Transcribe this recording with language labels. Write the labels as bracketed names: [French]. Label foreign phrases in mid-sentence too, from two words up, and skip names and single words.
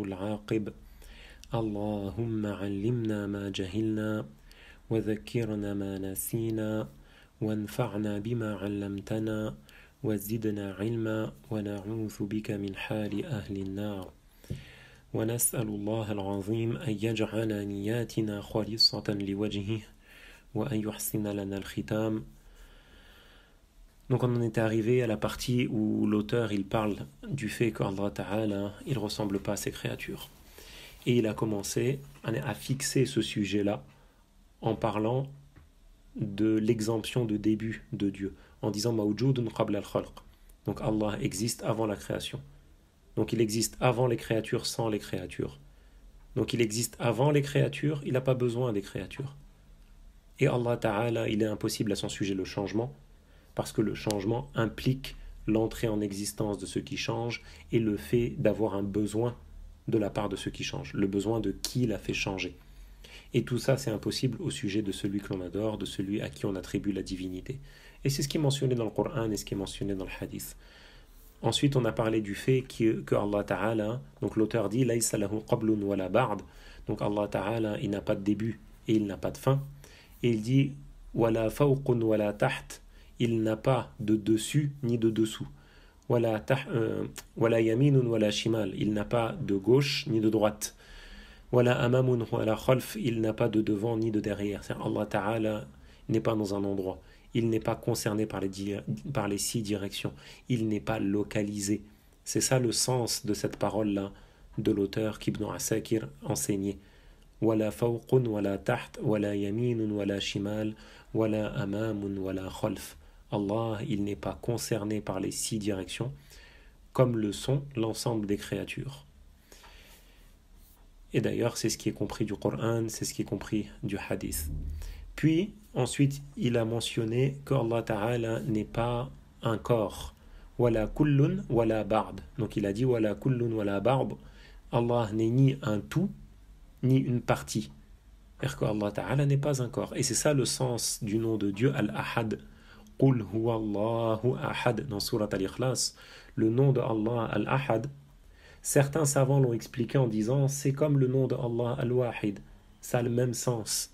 [Arabic] العاقب اللهم علمنا ما جهلنا وذكرنا ما نسينا وانفعنا بما علمتنا وزدنا علما ونعوذ بك من حال أهل النار ونسأل الله العظيم أن يجعل نياتنا خالصة لوجهه وأن يحسن لنا الختام. [French] Donc on en était arrivé à la partie où l'auteur il parle du fait qu'Allah Ta'ala il ressemble pas à ses créatures. Et il a commencé à fixer ce sujet-là en parlant de l'exemption de début de Dieu, en disant [Arabic] موجود قبل الخلق. [French] Donc Allah existe avant la création. Donc il existe avant les créatures sans les créatures. Donc il existe avant les créatures, il n'a pas besoin des créatures. Et Allah Ta'ala, il est impossible à son sujet le changement, parce que le changement implique l'entrée en existence de ce qui change et le fait d'avoir un besoin de la part de ce qui change, le besoin de qui l'a fait changer. Et tout ça, c'est impossible au sujet de celui que l'on adore, de celui à qui on attribue la divinité. Et c'est ce qui est mentionné dans le Coran et ce qui est mentionné dans le Hadith. Ensuite, on a parlé du fait que Allah Ta'ala, donc l'auteur dit « [Arabic] ليس له قبل ولا بعد [French] » donc Allah Ta'ala, il n'a pas de début et il n'a pas de fin. Et il dit « [Arabic] ولا فوق ولا تحت [French] » il n'a pas de dessus ni de dessous. « [Arabic] ولا يمين ولا شمال [French] » il n'a pas de gauche ni de droite. [Arabic] ولا أمام ولا خلف, [French] il n'a pas de devant ni de derrière. C'est-à-dire Allah Ta'ala n'est pas dans un endroit. Il n'est pas concerné par les 6 directions. Il n'est pas localisé. C'est ça le sens de cette parole-là de l'auteur qu'Ibn Asakir enseignait. [Arabic] ولا فوق ولا تحت، ولا يمين ولا شمال، ولا أمام ولا خلف. [French] Allah, il n'est pas concerné par les 6 directions, comme le sont l'ensemble des créatures. Et d'ailleurs, c'est ce qui est compris du Coran, c'est ce qui est compris du Hadith. Puis, ensuite, il a mentionné qu'Allah Ta'ala n'est pas un corps. [Arabic] ولا كل ولا بعض. [French] Donc il a dit [Arabic] ولا كل ولا بعض. [French] Allah n'est ni un tout, ni une partie. C'est-à-dire qu'Allah Ta'ala n'est pas un corps. Et c'est ça le sens du nom de Dieu, Al-Ahad. [Arabic] قل هو الله أحد. [French] Dans Surat Al-Ikhlas, le nom de Allah, Al-Ahad, certains savants l'ont expliqué en disant c'est comme le nom de Allah Al-Wahid, ça a le même sens.